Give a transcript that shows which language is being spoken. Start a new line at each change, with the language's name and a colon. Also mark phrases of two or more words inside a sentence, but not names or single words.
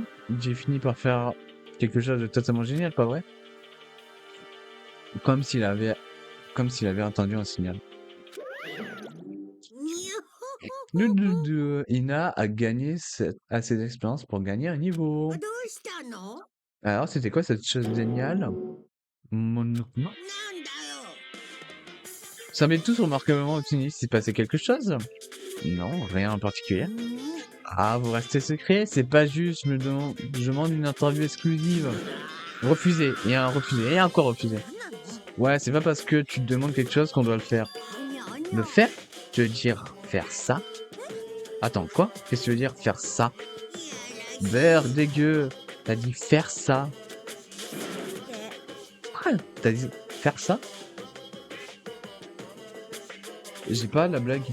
French: J'ai fini par faire quelque chose de totalement génial, pas vrai? Comme s'il avait entendu un signal. にゅ Ina a gagné assez d'expérience pour gagner un niveau.
Japanese: どうしたの？
French: Alors, c'était quoi cette chose géniale? Monokuma?
Japanese: なんだよ。
French: Ça met tous remarquablement optimiste. S'est passé quelque chose? Non, rien en particulier.
Japanese: うん
French: Ah, vous restez secret? C'est pas juste, je demande une interview exclusive. Refusé, et un refusé, et encore refusé.
Japanese: なんなの？
French: Ouais, c'est pas parce que tu te demandes quelque chose qu'on doit le faire. にゃにゃ Le faire? Tu veux dire faire ça? Attends, quoi? Qu'est-ce que tu veux dire faire ça? Beurre dégueu! T'as dit faire ça? Quoi? T'as dit faire ça? J'ai pas la blague.